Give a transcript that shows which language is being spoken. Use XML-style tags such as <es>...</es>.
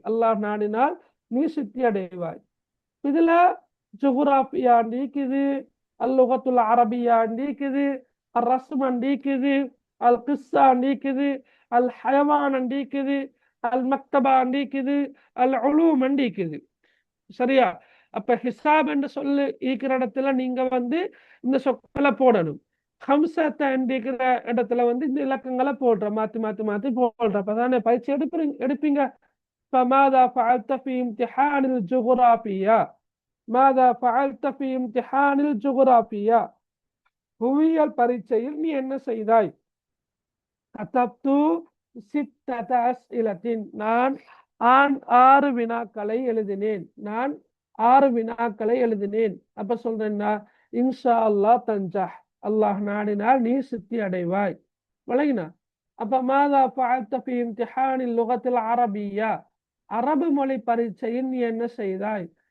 <ta>அல்லாஹ் நாடினால் நீ சித்தி அடைவாய். இதுல ஜுகுராஃபியா இருக்குது, அல்லுகத்துல் அரபியா இருக்குது, அல் ரஸ்மன் இருக்குது, அல் கிஸ்ஸா இருக்குது, அல் ஹயவான் இருக்குது, அல் மக்தபா இருக்குது, அல் உலூம் இருக்குது. சரியா? அப்ப ஹிசாப் என்று சொல்லி இருக்கிற இடத்துல நீங்க இந்த சொற்களை போடணும். ஹம்சத்தை இருக்கிற இடத்துல இந்த இலக்கங்களை போடுற மாத்தி மாத்தி மாத்தி போடுற. அப்பதானே பயிற்சி எடுப்பீங்க.</ta> <ar>فماذا فعلت في امتحان الجغرافيا؟ ماذا فعلت في امتحان الجغرافيا؟</ar> <ta>புவியியல் பரீட்சையில் நீ என்ன செய்தாய்?</ta> <ar>கதப்து சித்தத அஸ்இலத்தின்</ar> <ta>நான் 6 வினாக்களை எழுதினேன். நான் 6 வினாக்களை எழுதினேன். அப்ப சொல்றேன்னா இன்ஷா அல்லாஹ் தன்ஜஹ், அல்லாஹ் நாடினால் நீ சித்தி அடைவாய். விளங்கினா? அப்ப</ta> <ar>மாதா ஃபஅல்த ஃபி இம்திஹானில் லுகத்தில் அரபிய்யா,</ar> <ta>அரபு மொழி பரீட்சையில் நீ என்ன செய்தாய்?</ta>